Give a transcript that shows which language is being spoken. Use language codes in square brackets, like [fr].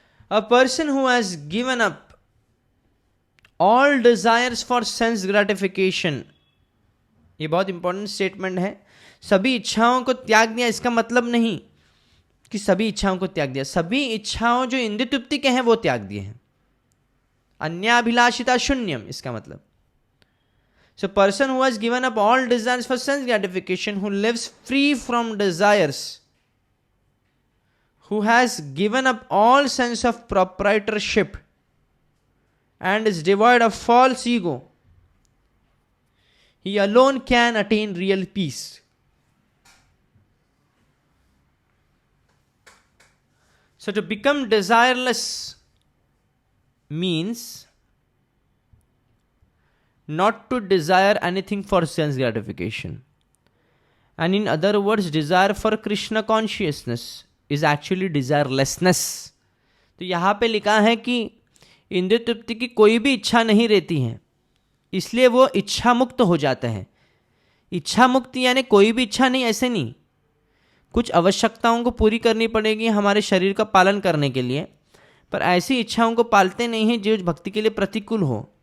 [en] A person who has given up all desires for sense gratification, [hi] ये बहुत important statement है। सभी इच्छाओं को त्याग दिया, इसका मतलब नहीं कि सभी इच्छाओं को त्याग दिया, सभी इच्छाओं जो इंद्रिय तृप्ति के हैं वो त्याग दिए हैं। [sa] अन्याभिलाषिता शून्यम, [hi] इसका मतलब। [en] So person who has given up all desires for sense gratification, who lives free from desires, who has given up all sense of proprietorship and is devoid of false ego, he alone can attain real peace. So to become desireless means not to desire anything for sense gratification, and in other words desire for Krishna consciousness is actually desirelessness. [hi] तो यहाँ पे लिखा है कि इंद्रिय तृप्ति की कोई भी इच्छा नहीं रहती है, इसलिए वो इच्छा मुक्त हो जाता है। इच्छा मुक्ति यानी कोई भी इच्छा नहीं, ऐसे नहीं, कुछ आवश्यकताओं को पूरी करनी पड़ेगी हमारे शरीर का पालन करने के लिए, पर ऐसी इच्छाओं को पालते नहीं हैं जो भक्ति के लिए प्रतिकूल हो।